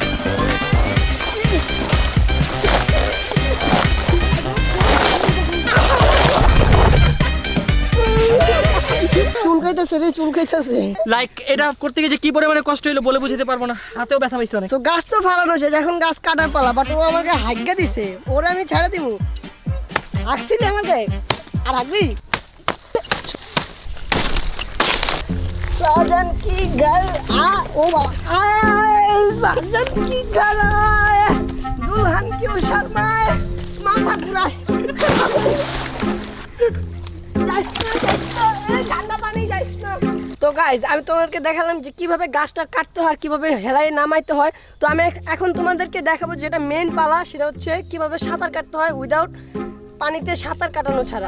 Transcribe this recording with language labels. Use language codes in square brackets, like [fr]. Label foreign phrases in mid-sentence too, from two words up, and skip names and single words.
[bn] চুলকাইতেছে রে, চুলকাইতেছে। লাইক এটা করতে গিয়ে যে কি পরিমাণে কষ্ট হলো বলে বুঝতে পারবো না, হাতেও ব্যথা পাইছে অনেক। তো গাছ তো ফালানো শেষ, এখন গাছ কাটার পালা। বাট ও আমাকে হাগ্গা দিছে, ওরে আমি ছেড়ে দিব। হাঁকছিলি আমাকে, আর হাঁকবি? [hi] साजन की घर आ ओ बाबा आए, साजन की घर आए, दुल्हन क्यों शर्माए, माथा घुराए। [bn] তো গাইজ আমি তোমাদেরকে দেখালাম যে কিভাবে গাছটা কাটতে হয়, কিভাবে হেলায় নামাইতে হয়। তো আমি এখন তোমাদেরকে দেখাবো যেটা মেইন পালা, সেটা হচ্ছে কিভাবে সাঁতার কাটতে হয় উইদাউট পানিতে সাঁতার কাটানো ছাড়া।